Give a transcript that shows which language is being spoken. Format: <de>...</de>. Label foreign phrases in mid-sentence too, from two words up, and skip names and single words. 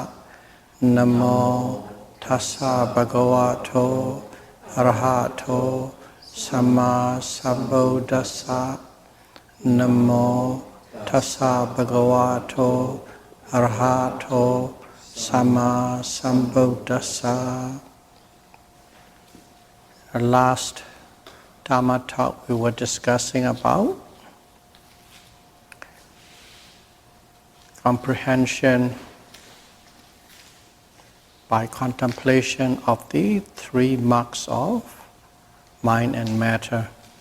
<pi>Namo tassa bhagavato arahato samma sambuddhassa. Namo tassa bhagavato arahato samma sambuddhassa.</pi> <en>Our last Dhamma talk we were discussing about comprehension by contemplation of the three marks of mind and matter.</en>